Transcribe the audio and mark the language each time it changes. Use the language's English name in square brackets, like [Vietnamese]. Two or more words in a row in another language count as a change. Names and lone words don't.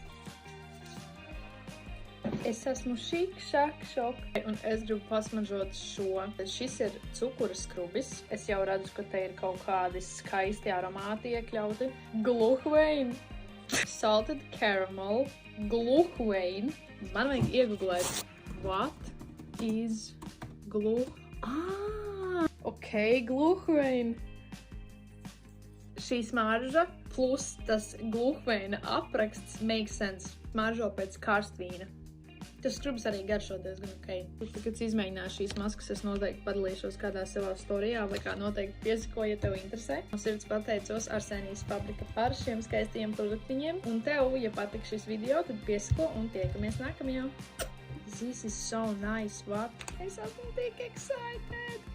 [Latvian] Es esmu šok. Un es gribu pasmažot šo. Šis ir cukura skrubis. Es jau redzu, ka te ir kaut kādi skaisti aromāti iekļauti. [English] Gluhvein. Salted caramel. [Latvian] Gluhvein. Man vajag iegooglēt. [English] What is Ok, gluhvein. [Latvian] Šī smarža plus tas gluhveina apraksts [English] makes sense. [Latvian] Smaržo pēc karstvīna. Tas skrubs arī garšo diezgan ok. Kad izmēģināšu šīs maskas, es noteikti padalīšos kādā savā storijā vai kā noteikti piesako, ja tev interesē. No sirds pateicos Arsenijas Fabrika par šiem skaistiem produktiņiem. Un tev, ja patīk šis video, tad piesako un tiekamies nākamajā. [English] This is so nice, what? [Latvian] Es esmu tik excited!